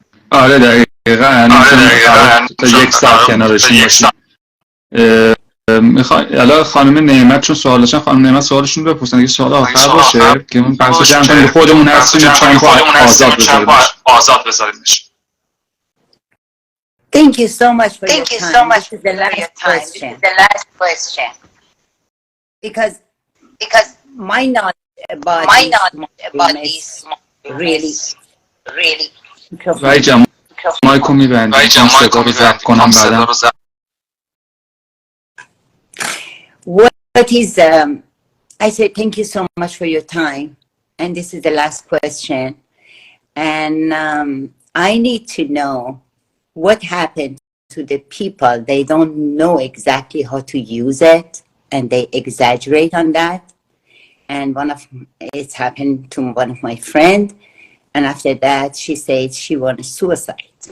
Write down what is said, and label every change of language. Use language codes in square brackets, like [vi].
[fa] آره دقیقاً تا یک ساعت کنارشون باشیم. الان خانم نعمت چون سوال داشتن، خانم نعمت سوالشون رو بپرسن، اگه سوال آخر باشه که اون بحث جمع کنیم خودمون هستیم چند تا آزاد بذاریمش. [en] Thank you so much for your time. This is the last question. Because my knowledge about these really [fa] وای جمع مایکو میبندیم چون صدا رو ضبط کنم بعدم. [en] What is I say thank you so much for your time, and this is the last question, and I need to know what happened to the people. They don't know exactly how to use it and they exaggerate on that, and it's happened to one of my friend, and after that she said she wanted suicide.